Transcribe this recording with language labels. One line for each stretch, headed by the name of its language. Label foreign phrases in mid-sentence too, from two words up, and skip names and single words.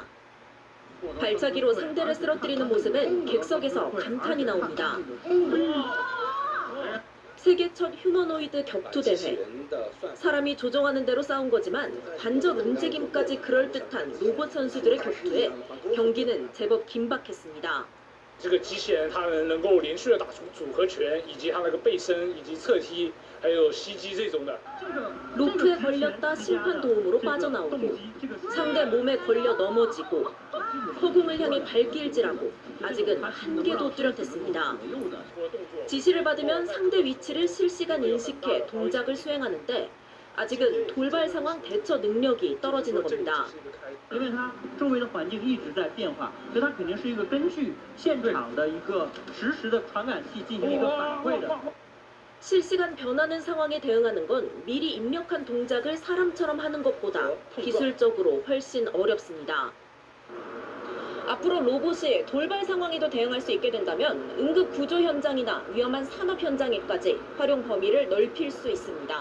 Korean: 발차기로 상대를 쓰러뜨리는 모습엔 객석에서 감탄이 나옵니다. 세계 첫 휴머노이드 격투 대회. 사람이 조종하는 대로 싸운 거지만 관절 움직임까지 그럴듯한 로봇 선수들의 격투에 경기는 제법 긴박했습니다.
Chinese: 这个机器人它能够连续的打出组合拳，以及它那个背身以及侧踢，还有袭击这种的。
Korean: 로프에 걸렸다 심판 도움으로 빠져나오고 상대 몸에 걸려 넘어지고 허공을 향해 발길질하고 아직은 한계도 뚜렷했습니다. 지시를 받으면 상대 위치를 실시간 인식해 동작을 수행하는데 아직은 돌발 상황 대처 능력이 떨어지는 겁니다.
Chinese: 因为它周围的环境一直在变化，所以它肯定是一个根据现场的一个实时的传感器进行一个反馈的。
Korean: 실시간 변하는 상황에 대응하는 건 미리 입력한 동작을 사람처럼 하는 것보다 기술적으로 훨씬 어렵습니다. 앞으로 로봇이 돌발 상황에도 대응할 수 있게 된다면 응급 구조 현장이나 위험한 산업 현장에까지 활용 범위를 넓힐 수 있습니다.